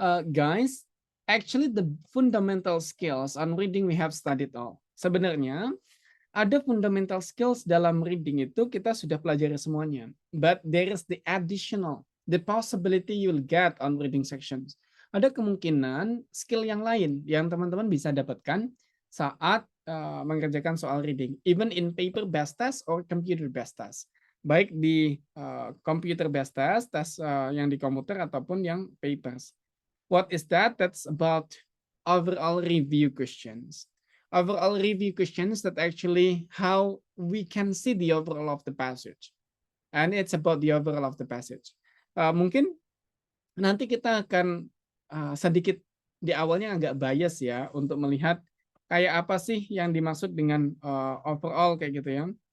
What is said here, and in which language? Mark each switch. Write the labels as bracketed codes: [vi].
[en] Guys, actually the fundamental skills on reading we have studied all. [id] Sebenarnya ada fundamental skills dalam reading itu kita sudah pelajari semuanya. [en] But there is the additional, the possibility you'll get on reading sections. [id] Ada kemungkinan skill yang lain yang teman-teman bisa dapatkan saat mengerjakan soal reading, [en] even in paper-based test or computer-based test. [id] Baik di computer-based test, tes yang di komputer ataupun yang papers. [en] What is that? That's about overall review questions. Overall review questions that actually how we can see the overall of the passage. And it's about the overall of the passage. [id] Mungkin nanti kita akan sedikit di awalnya agak bias ya untuk melihat kayak apa sih yang dimaksud dengan overall kayak gitu ya.